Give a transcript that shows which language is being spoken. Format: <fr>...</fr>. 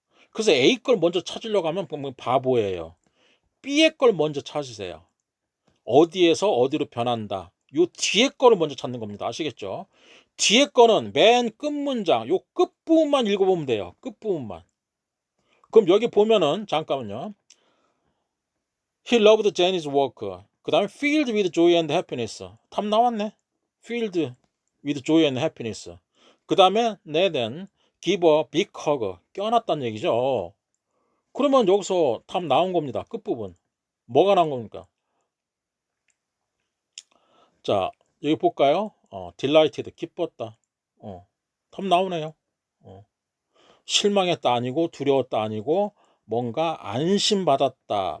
<ko>그래서 A 걸 먼저 찾으려고 하면 바보예요. B의 걸 먼저 찾으세요. 어디에서 어디로 변한다. 요 뒤에 거를 먼저 찾는 겁니다. 아시겠죠? 뒤에 거는 맨 끝 문장, 요 끝부분만 읽어보면 돼요. 끝부분만. 그럼 여기 보면은, 잠깐만요.</ko> <en>He loved Jenny's work.</en> <ko>그 다음에</ko> <en>filled with joy and happiness.</en> <ko>답 나왔네.</ko> <en>filled with joy and happiness.</en> <ko>그 다음에</ko> <en>then give a big hug.</en> <ko>껴놨다는 얘기죠. 그러면 여기서 답 나온 겁니다. 끝부분. 뭐가 나온 겁니까? 자, 여기 볼까요? delighted, 기뻤다. 답 나오네요. 실망했다 아니고 두려웠다 아니고 뭔가 안심받았다.</ko>